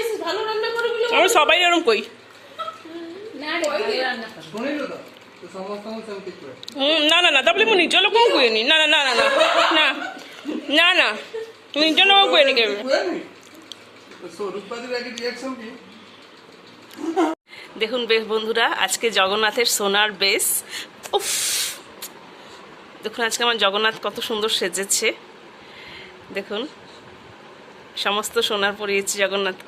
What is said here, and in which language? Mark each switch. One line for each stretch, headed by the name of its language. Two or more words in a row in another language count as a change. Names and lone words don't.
Bangla: সবাই এরকম কই না রে, ভালো রান্না করো। শুনিল তো সমস্ত না না না তাহলে
Odia: ମୁଁ ନିଜ ଲୋକଙ୍କୁ କୁହେନି ନା ନା ନା ନା ନା ନା ନା ନିଜ ଲୋକଙ୍କୁ କୁହେନି କେବେ।
Bangla: দেখুন বেশ বন্ধুরা, আজকে জগন্নাথের সোনার বেশ, উফ দেখুন আজকে আমার জগন্নাথ কত সুন্দর সেজেছে। দেখুন সমস্ত সোনার পরিয়েছি জগন্নাথকে।